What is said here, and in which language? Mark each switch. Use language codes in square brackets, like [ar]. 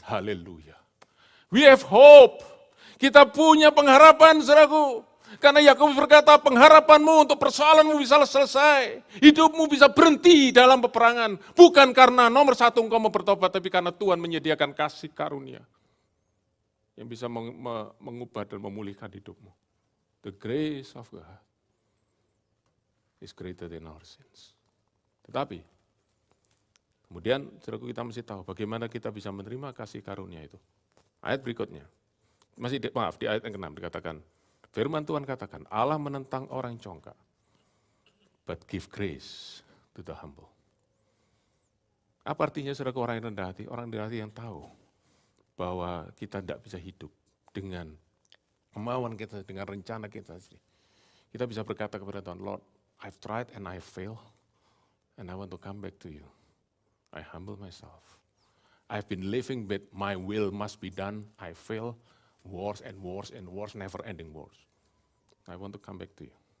[id] Haleluya. [en] We have hope. [id] Kita punya pengharapan, saudaraku. Karena Yakobus berkata, pengharapanmu untuk persoalanmu bisa selesai. Hidupmu bisa berhenti dalam peperangan. Bukan karena nomor satu engkau mau bertobat, tapi karena Tuhan menyediakan kasih karunia. Yang bisa mengubah dan memulihkan hidupmu. [en] The grace of God is greater than our sins. [id] Tetapi, kemudian saudaraku kita mesti tahu bagaimana kita bisa menerima kasih karunia itu. Ayat berikutnya, di ayat yang ke-6 dikatakan, firman Tuhan katakan, Allah menentang orang congkak, [en] but give grace to the humble. [id] Apa artinya saudaraku orang yang rendah hati? Orang rendah hati yang tahu bahwa kita tidak bisa hidup dengan kemauan kita, dengan rencana kita sendiri. Kita bisa berkata kepada Tuhan, [en] Lord, I've tried and I fail, and I want to come back to you. I humble myself. I've been living but my will must be done. I fail. Wars and wars and wars, never ending wars. I want to come back to you.